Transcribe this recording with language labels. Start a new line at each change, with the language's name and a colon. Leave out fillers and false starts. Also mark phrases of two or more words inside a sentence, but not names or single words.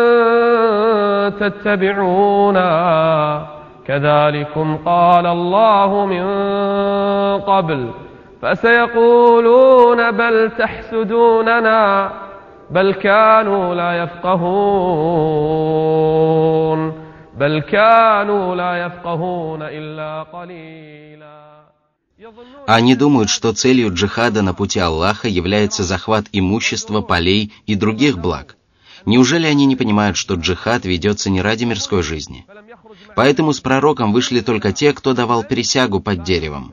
Arabic: تتبعونا كذلكم قال الله من قبل فسيقولون بل تحسدوننا بل كانوا لا يفقهون إلا قليلا.
Russian: Они думают, что целью джихада на пути Аллаха является захват имущества, полей и других благ. Неужели они не понимают, что джихад ведется не ради мирской жизни? Поэтому с пророком вышли только те, кто давал присягу под деревом.